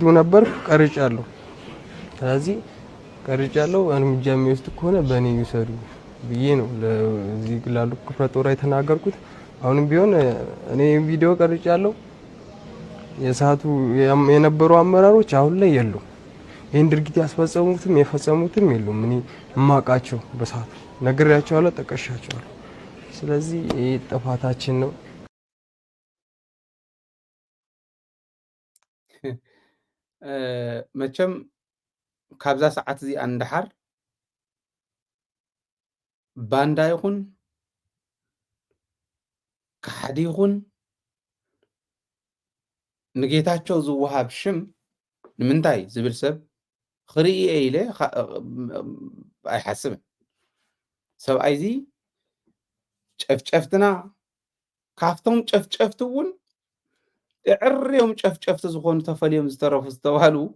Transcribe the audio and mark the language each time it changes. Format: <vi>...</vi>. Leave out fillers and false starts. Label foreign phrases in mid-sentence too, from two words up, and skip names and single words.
<am>ነበር ቀርጫለሁ። ስለዚህ ቀርጫለሁ። እርምጃ የሚወስዱ ከሆነ በእኔ ይውሰዱ ብዬ ነው ለዚህ ላሉ ክፍለ ጦር የተናገርኩት። አሁንም ቢሆን እኔ ቪዲዮ ቀርጫለሁ። የሰዓቱ የነበሩ አመራሮች አሁን ላይ የሉም። ይህን ድርጊት ያስፈጸሙትም የፈጸሙትም የሉም። እኔ እማቃቸው በሰዓቱ ነግሬያቸዋለሁ፣ ጠቀሻቸዋለሁ። ስለዚህ ይህ ጥፋታችን ነው።</am> <ti>መቸም ካብዛ ሰዓት እዚ አንድሓር ባንዳ ይኹን ካሕዲ ይኹን ንጌታቸው ዝወሃብ ሽም ንምንታይ ዝብል ሰብ ክርኢ ኢለ ኣይሓስብን። ሰብኣይ እዚ ጨፍጨፍትና ካብቶም ጨፍጨፍቲ እውን ዕርዮም ጨፍጨፍቲ ዝኾኑ ተፈልዮም ዝተረፉ ዝተባሃሉ</ti>